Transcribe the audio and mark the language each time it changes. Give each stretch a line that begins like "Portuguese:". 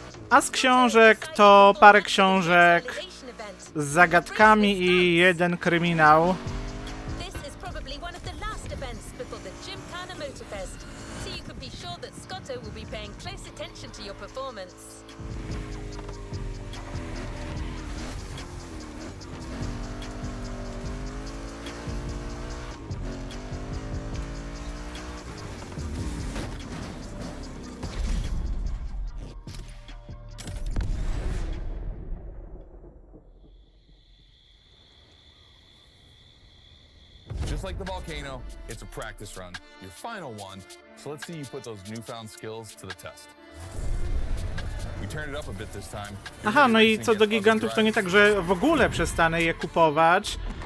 Polish: A z książek to parę książek z zagadkami i jeden kryminał.
English: This is probably one of the last events before the Gymkhana Motorfest, so you can be sure that Scotto will be paying close attention to your performance. Just like the volcano, it's a practice run, your final one, so let's see you put those newfound skills to the test. We turned it up a bit this time.
Polish: Aha, no i co do gigantów, to nie tak, że w ogóle przestanę je kupować.